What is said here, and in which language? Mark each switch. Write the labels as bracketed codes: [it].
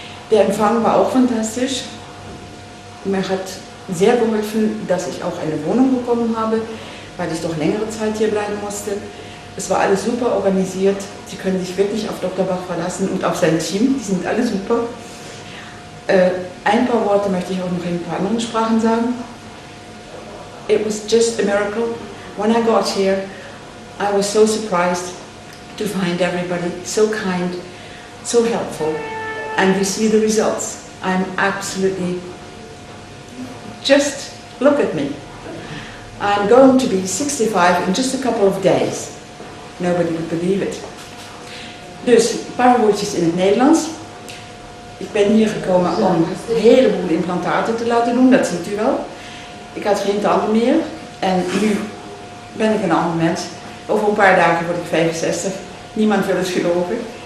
[de] Der Empfang war auch fantastisch. Mir hat sehr geholfen, dass ich auch eine Wohnung bekommen habe, weil ich doch längere Zeit hier bleiben musste. Es war alles super organisiert. Sie können sich wirklich auf Dr. Bach verlassen und auf sein Team. Die sind alle super. Ein paar Worte möchte ich auch noch in ein paar anderen Sprachen sagen. [en] It was just a miracle. When I got here, I was so surprised to find everybody so kind, so helpful. And you see the results. I'm absolutely, just look at me. I'm going to be 65 in just a couple of days. Nobody would believe it. [nl] Dus een paar woordjes in het Nederlands. Ik ben hier gekomen om een heleboel implantaten te laten doen, dat ziet u wel. Ik had geen tanden meer en nu ben ik een ander mens. Over een paar dagen word ik 65. Niemand wil het geloven.